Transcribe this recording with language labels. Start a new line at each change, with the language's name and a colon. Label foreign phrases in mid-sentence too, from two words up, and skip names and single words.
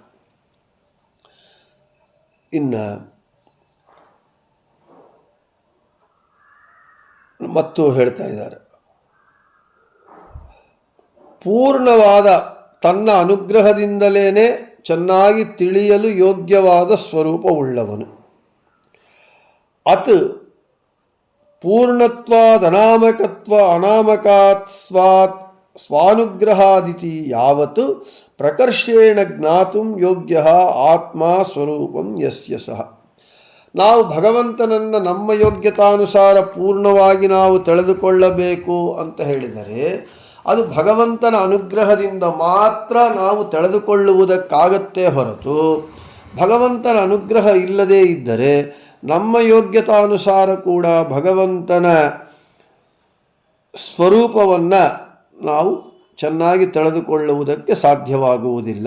Kannada: ಇನ್ನು ಮತ್ತು ಹೇಳ್ತಾ ಇದ್ದಾರೆ, ಪೂರ್ಣವಾದ ತನ್ನ ಅನುಗ್ರಹದಿಂದಲೇ ಚೆನ್ನಾಗಿ ತಿಳಿಯಲು ಯೋಗ್ಯವಾದ ಸ್ವರೂಪವುಳ್ಳವನು.
Sanskrit: ಅತ್ ಪೂರ್ಣತ್ವಾದ್ ಅನಾಮಕತ್ವ ಅನಾಮಕಾತ್ ಸ್ವಾನುಗ್ರಹಾದಿತಿ ಯಾವತ್ತು ಪ್ರಕರ್ಷೇಣ ಜ್ಞಾತುಂ ಯೋಗ್ಯ ಆತ್ಮ ಸ್ವರೂಪಂ ಯಸ್ಯ ಸಹ.
Kannada: ನಾವು ಭಗವಂತನನ್ನು ನಮ್ಮ ಯೋಗ್ಯತಾನುಸಾರ ಪೂರ್ಣವಾಗಿ ನಾವು ತಿಳಿದುಕೊಳ್ಳಬೇಕು ಅಂತ ಹೇಳಿದರೆ ಅದು ಭಗವಂತನ ಅನುಗ್ರಹದಿಂದ ಮಾತ್ರ ನಾವು ತಿಳಿದುಕೊಳ್ಳುವುದಕ್ಕಾಗತ್ತೇ ಹೊರತು ಭಗವಂತನ ಅನುಗ್ರಹ ಇಲ್ಲದೇ ಇದ್ದರೆ ನಮ್ಮ ಯೋಗ್ಯತಾನುಸಾರ ಕೂಡ ಭಗವಂತನ ಸ್ವರೂಪವನ್ನು ನಾವು ಚೆನ್ನಾಗಿ ತಿಳಿದುಕೊಳ್ಳುವುದಕ್ಕೆ ಸಾಧ್ಯವಾಗುವುದಿಲ್ಲ.